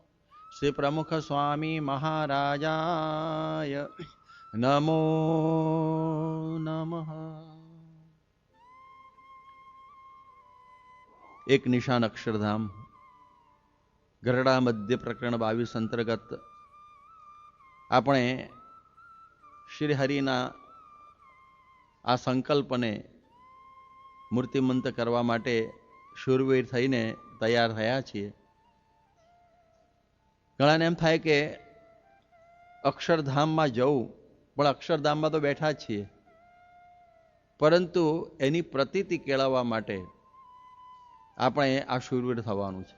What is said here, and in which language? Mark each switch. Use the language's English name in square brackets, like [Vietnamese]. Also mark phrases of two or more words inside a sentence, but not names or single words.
[Sanskrit] श्री प्रमुख स्वामी महाराजाय नमो नमः। [Hindi] एक निशान अक्षरधाम गरड़ा मध्य प्रकरण 22 अंतर्गत [Gujarati] આપણે શ્રી હરિના આ સંકલ્પને મૂર્તિમંત કરવા માટે શૂરવીર થઈને તૈયાર થયા છીએ. ઘણાને એમ થાય કે અક્ષરધામમાં જવું, પણ અક્ષરધામમાં તો બેઠા જ છીએ, પરંતુ એની પ્રતીતિ કેળવવા માટે આપણે આ શૂરવીર થવાનું છે.